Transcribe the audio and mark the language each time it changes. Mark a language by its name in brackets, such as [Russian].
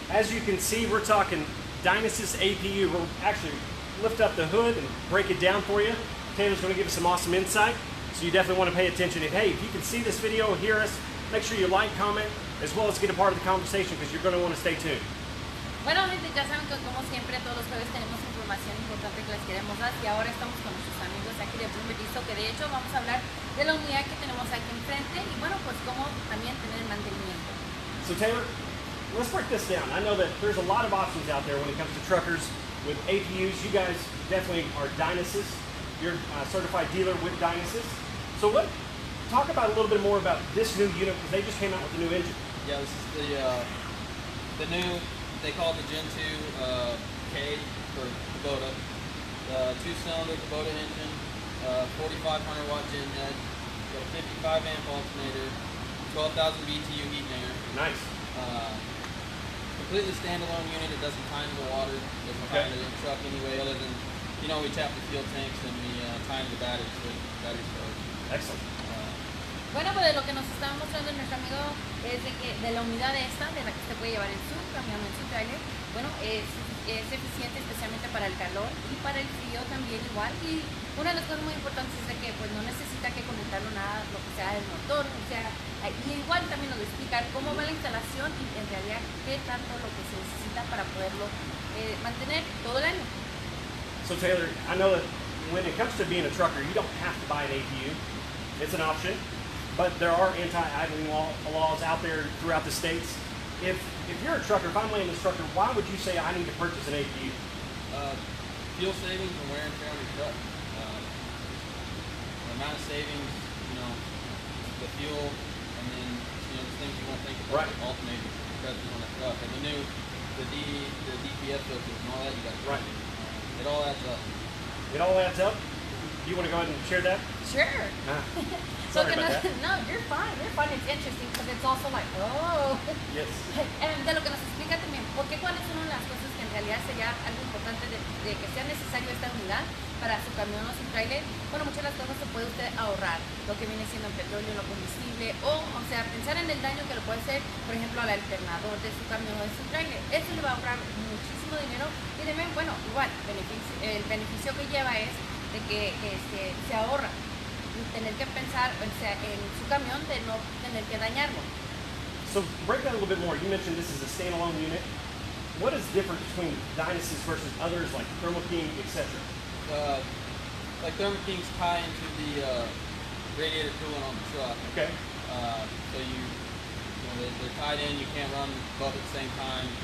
[English] As you can see, we're talking Dynasis APU. We'll actually lift up the hood and break it down for you. Taylor's going to give us some awesome insight, so you definitely want to pay attention. If you can see this video, hear us, make sure you like, comment, as well as get a part of the conversation, because you're going to want to stay tuned. [Spanish] Bueno, gente, ya saben que como siempre todos los jueves tenemos información importante que les queremos dar, y ahora estamos con nuestros amigos aquí de Boomer Diesel, que de hecho vamos a hablar de la unidad que tenemos aquí enfrente y bueno, pues cómo también tener el mantenimiento. [English] So Taylor, let's break this down. I know that there's a lot of options out there when it comes to truckers with APUs. You guys definitely are Dynasis. You're a certified dealer with Dynasis. So talk about a little bit more about this new unit, because they just came out with the new engine. Yeah, this is the new, they call it the Gen 2 K for Kubota. The 2-cylinder Kubota engine, 4,500 watt gen head, got a 55 amp alternator, 12,000 BTU heat hanger. Nice. Completely standalone unit. It doesn't tie into the water. Doesn't tie into the truck anyway, other than, you know, we tap the fuel tanks and we tie into the batteries with battery storage. Excellent. [Spanish] Bueno, pues de lo que nos estaba mostrando nuestro amigo es de que de la unidad esta, de la que se puede llevar en su camión, en su trailer, bueno, es eficiente especialmente para el calor y para el frío también igual. Y una de las cosas muy importantes es de que pues no necesita que conectarlo nada, lo que sea el motor, o sea, y igual también nos explica cómo va la instalación y en realidad qué tanto lo que se necesita para poderlo mantener todo el año. [English] So Taylor, I know that when it comes to being a trucker, you don't have to buy an APU. It's an option. But there are anti-idling laws out there throughout the states. If you're a trucker, if I'm laying this trucker, why would you say I need to purchase an APU? Fuel savings and wear and tear on your truck. The amount of savings, you know, the fuel, and then, you know, the things you won't think about, like alternators, compressors on the truck, and the DPF filters and all that you got to do. It all adds up. It all adds up? Do you want to go ahead and share that? Sure. Sorry about that. No, you're fine. It's interesting because it's also like, oh. Yes. [Spanish] De lo que nos explica también, porque cuáles son las cosas que en realidad sería algo importante de que sea necesario esta unidad para su camión o su trailer. Bueno, muchas de las cosas se puede usted ahorrar, lo que viene siendo en petróleo, lo combustible, o sea, pensar en el daño que le puede hacer, por ejemplo, al alternador de su camión o de su trailer. Eso le va a ahorrar muchísimo dinero y también, bueno, igual, el beneficio que lleva es de que se ahorra tener que pensar, o sea, en su camión, de no tener que dañarlo. [English] So break that a little bit more. You mentioned this is a standalone unit. What is different between Dynasis versus others like Thermo King, etc.? Like Thermo Kings tie into the radiator coolant on the truck. Okay. So you know, they're tied in. You can't run both at the same time.